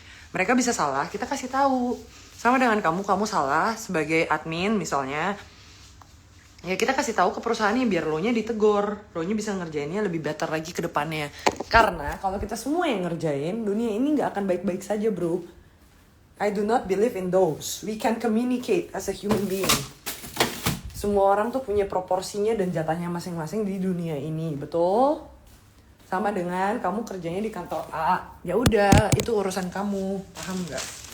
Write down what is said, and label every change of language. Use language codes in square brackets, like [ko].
[id] Mereka bisa salah, kita kasih tahu. Sama dengan kamu salah sebagai admin misalnya. Ya kita kasih tahu ke perusahaannya biar lo nya ditegur. Lo nya bisa ngerjainnya lebih better lagi ke depannya. Karena kalau kita semua yang ngerjain, dunia ini gak akan baik-baik saja bro. [en] I do not believe in those. We can communicate as a human being. [id] Semua orang tuh punya proporsinya dan jatahnya masing-masing di dunia ini, betul? Sama dengan kamu kerjanya di kantor A. Ya udah, itu urusan kamu. Paham nggak?